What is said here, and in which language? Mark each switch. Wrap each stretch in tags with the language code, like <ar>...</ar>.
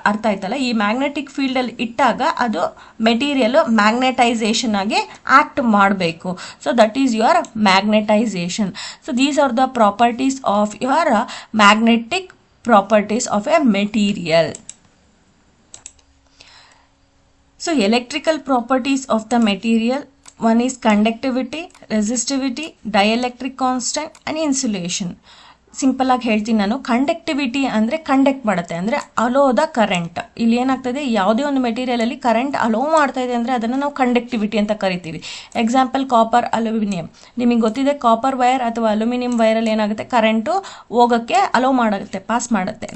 <kn>ಅರ್ಥ ಆಯ್ತಲ್ಲ, ಈ ಮ್ಯಾಗ್ನೆಟಿಕ್ ಫೀಲ್ಡಲ್ಲಿ ಇಟ್ಟಾಗ ಅದು ಮೆಟೀರಿಯಲ್ ಮ್ಯಾಗ್ನೆಟೈಸೇಷನ್ ಆಗಿ ಆ್ಯಕ್ಟ್ ಮಾಡಬೇಕು.</kn> <en>So that is your magnetization. So these are the properties of your magnetic properties of a material. So electrical properties of the material, one is conductivity, resistivity, dielectric constant and insulation.</en> <kn>Simple ಆಗಿ ಹೇಳ್ತೀನಿ ನಾನು. Conductivity ಅಂದರೆ conduct ಮಾಡುತ್ತೆ, ಅಂದರೆ</kn> <en>Allow the current.</en> <kn>ಇಲ್ಲಿ ಏನಾಗ್ತದೆ, ಯಾವುದೇ ಒಂದು ಮೆಟೀರಿಯಲಲ್ಲಿ ಕರೆಂಟ್ ಅಲೋ ಮಾಡ್ತಾ ಇದೆ ಅಂದರೆ ಅದನ್ನು ನಾವು ಕಂಡಕ್ಟಿವಿಟಿ ಅಂತ ಕರಿತೀವಿ. Example copper, aluminium. ನಿಮಗೆ ಗೊತ್ತಿದೆ ಕಾಪರ್ ವೈರ್ ಅಥವಾ ಅಲ್ಯೂಮಿನಿಯಂ ವೈರಲ್ಲಿ ಏನಾಗುತ್ತೆ, ಕರೆಂಟು ಹೋಗೋಕ್ಕೆ ಅಲೋ ಮಾಡುತ್ತೆ, ಪಾಸ್ ಮಾಡುತ್ತೆ.</kn>